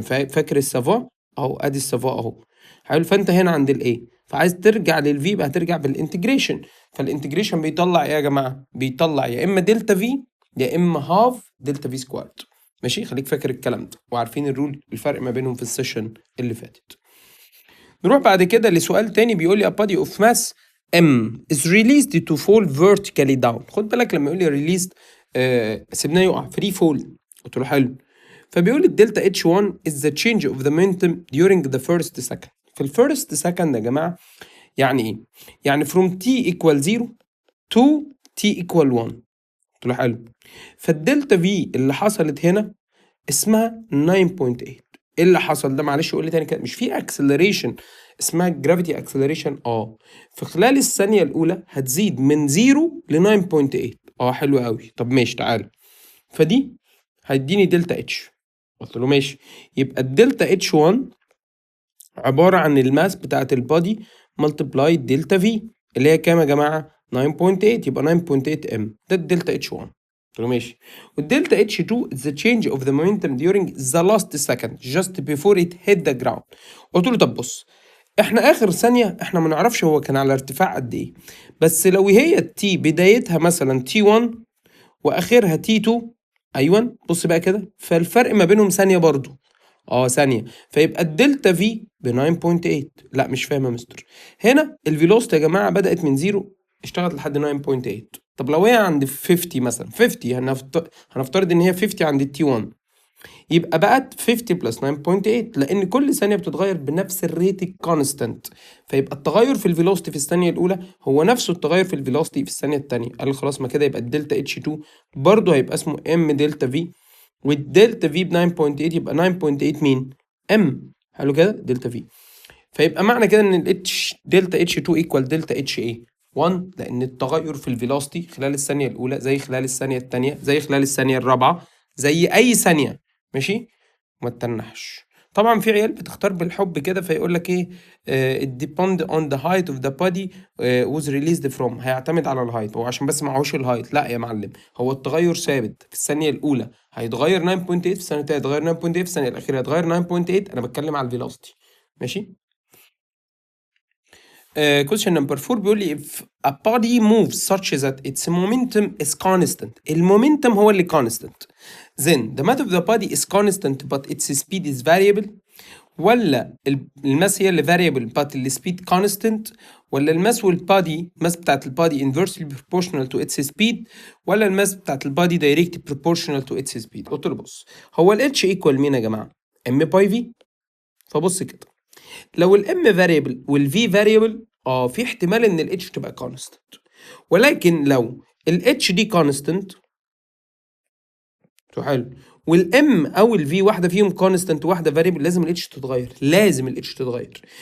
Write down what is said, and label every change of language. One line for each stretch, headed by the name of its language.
Arabic: فاكر السافا اهو، ادي السافا اهو. حلو. فانت هنا عند الايه، فعايز ترجع للفي يبقى هترجع بالانتجريشن. فالانتجريشن بيطلع ايه يا جماعه؟ بيطلع يا اما دلتا في يا اما هاف دلتا في سكوارد. ماشي، خليك فاكر الكلام ده وعارفين الرول، الفرق ما بينهم في السيشن اللي فاتت. نروح بعد كده لسؤال تاني بيقول لي
English: a body of mass M is released to fall vertically down.
Arabic: خد بالك لما يقول لي released سيبناه يقع free fall. قلت له حلو. فبيقول لي الدلتا
English: H1 is the change of the momentum during the first second.
Arabic: في الفيرست سكند يا جماعة يعني ايه؟ يعني
English: from t equal 0 to t equal 1.
Arabic: قلت له حلو. فالدلتا V اللي حصلت هنا اسمها 9.8. ايه اللي حصل ده؟ معلش قول لي تاني كده. مش في اكسلريشن اسمها جرافيتي اكسلريشن؟ في خلال الثانيه الاولى هتزيد من 0 ل 9.8. حلو قوي. طب ماشي، تعالى. فدي هيديني دلتا اتش. قلت له ماشي. يبقى الدلتا اتش 1 عباره عن الماس بتاعت البادي ملتبلاي دلتا في، اللي هي كام يا جماعه؟ 9.8. يبقى 9.8 ام، ده الدلتا اتش 1. قلت له ماشي. والدلتا اتش 2
English: is the change of the momentum during the last second just before it hit the ground.
Arabic: قلت له طب بص، احنا اخر ثانيه احنا ما نعرفش هو كان على ارتفاع قد ايه، بس لو هي التي بدايتها مثلا تي 1 واخرها تي 2، ايوه بص بقى كده، فالفرق ما بينهم ثانيه برضو. ثانيه. فيبقى الدلتا في ب 9.8. لا مش فاهم يا مستر. هنا الفيلوسيتي يا جماعه بدات من 0 اشتغلت لحد 9.8. طب لو هي عند 50 مثلا، 50 هنفترض ان هي 50 عند التي 1، يبقى بقت 50 بلس 9.8، لان كل ثانيه بتتغير بنفس الريت الكونستنت. فيبقى التغير في الفيلوسيتي في الثانيه الاولى هو نفسه التغير في الفيلوسيتي في الثانيه الثانيه. قال خلاص، ما كده يبقى الدلتا اتش 2 برضه هيبقى اسمه ام دلتا في، والدلتا في ب 9.8 يبقى 9.8 مين؟ ام. حلو كده، دلتا في. فيبقى معنى كده ان الاتش دلتا اتش 2 ايكوال دلتا اتش ايه 1، لان التغير في الفيلوسيتي خلال الثانيه الاولى زي خلال الثانيه الثانيه زي خلال الثانيه الرابعه زي اي ثانيه. ماشي، ما تتنحش. طبعا في عيال بتختار بالحب كده فيقول لك ايه،
English: it depend on the height of the body was released from.
Arabic: هيعتمد على الهايت، هو عشان بس معهوش الهايت. لا يا معلم، هو التغير ثابت. في الثانيه الاولى هيتغير 9.8، في الثانيه الثانيه هيتغير 9.8، في الثانيه الاخيره هيتغير 9.8. انا بتكلم على الفيلوسيتي. ماشي.
English: question number 4
Arabic: بيقول لي
English: if a body moves such that its momentum is constant.
Arabic: المومنتم هو اللي constant.
English: Then the mass of the body is constant but its speed is variable.
Arabic: ولا الماس هي اللي variable but السبيد constant. ولا الماس والبادي، الماس بتاعت البادي
English: inversely proportional to its speed.
Arabic: ولا الماس بتاعت البادي
English: direct proportional to its speed.
Arabic: قلت له بص، هو ال H equal مين يا جماعة؟ M باي V. فبص كده، لو الام فاريبل والفي فاريبل في احتمال ان الاتش تبقى كونستنت، ولكن لو الاتش دي كونستنت حلو والام او الفي واحده فيهم كونستنت واحده فاريبل، لازم الاتش تتغير، لازم الاتش تتغير.